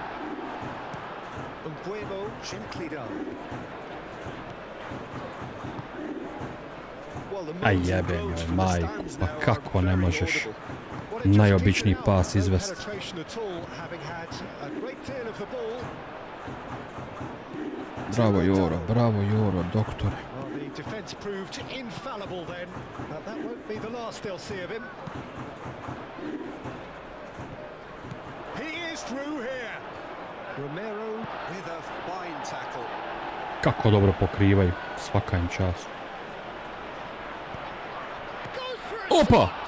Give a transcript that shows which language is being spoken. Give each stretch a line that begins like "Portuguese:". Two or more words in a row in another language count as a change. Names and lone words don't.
English: Bueno, gently done.
Bosnian: Aj jebem joj, majku, pa kako ne možeš najobičniji pas izvesti. Bravo Joro, doktore.
English: The defence proved infallible then, but that won't be the last they'll see of him. He is through here.
Bosnian: Kako dobro pokrivaju, svaka im čast. Opa!